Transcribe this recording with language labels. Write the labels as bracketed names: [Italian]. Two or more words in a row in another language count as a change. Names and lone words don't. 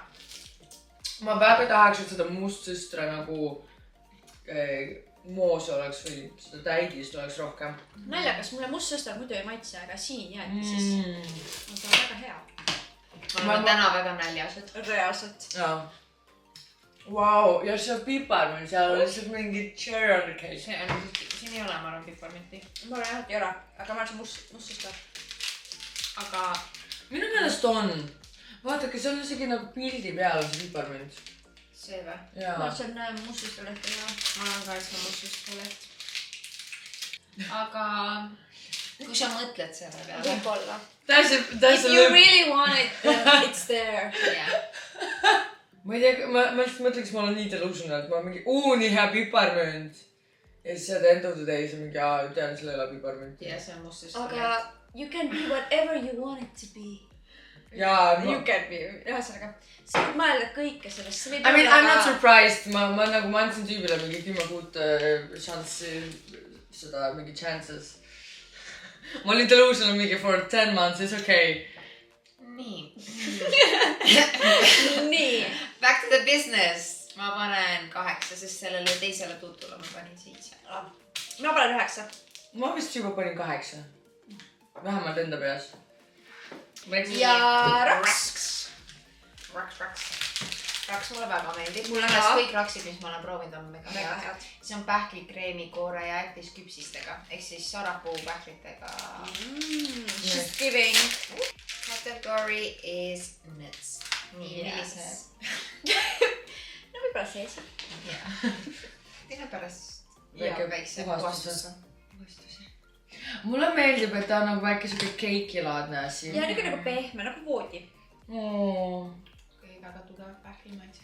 [Estonian] Ma väga tahaks, et seda mustsõstra nagu moos oleks või seda täidist oleks rohkem. Naljakas, mulle mustsõstar muidu ei maitse, aga siin jääti siis. On ta väga hea. Ma olen täna väga näljas. Reaalselt. Jaa. Vau, ja see on piparmünd, seal on lihtsalt mingi [English] cherry on the cake. [Estonian] Siin ei ole, ma arvan, piparmünti. Ma arvan, et ei ole, aga ma olen see mustsõstar. Aga minu meelest on. Vaadake, see on isegi nagu pildi peal see piparmünd. See või? Ma see on mustsõstar leht. Ma olen ka, et see on mustsõstar leht. Aga kui sa mõtled selle peale. Võib-olla. [English] If you really want it, it's there. [Estonian] Ma ei tea, ma lihtsalt mõtleks, ma olen nii delusional, et ma olen mingi nii hea piparmünd. ja siis [English] at the end of the day [Estonian] see mingi, tean selle läbi paar minti. ja see on mustus. [English] aga you can be whatever you want it to be. [Estonian] jaa. [English] You can be, [Estonian] ühesõnaga. sa võid mõelda kõike sellest. [English] I mean, I'm not surprised. [Estonian] Ma andsin tüübile mingi 10 kuud šanssi seda mingi chances. Ma olin [English] delusional mingi for 10 months, it's okay. [Estonian] Nii. Nii. [English] Back to the business. [Estonian] Ma panen 8, sest sellele teisele tutule ma panin 7. Ma panen 9. Ma vist juba panin 8. Vähemalt enda peas. Ja raks. Raks mulle väga meeldib. Mulle ka. ka. Kõik raksid, mis ma olen proovinud, on mega head. See on pähklikreemi koore jäätis küpsistega. Ehk siis sarapuu pähklitega. [English] Just giving. Category is nuts. [Estonian] Nii, millised? No võib-olla sees. Teeme pärast väikse puhastuse. Mulle meeldib, et ta on nagu väike siuke keikilaadne asi. Ja nagu pehme, nagu voodi. Väga tugev pähklimaitse.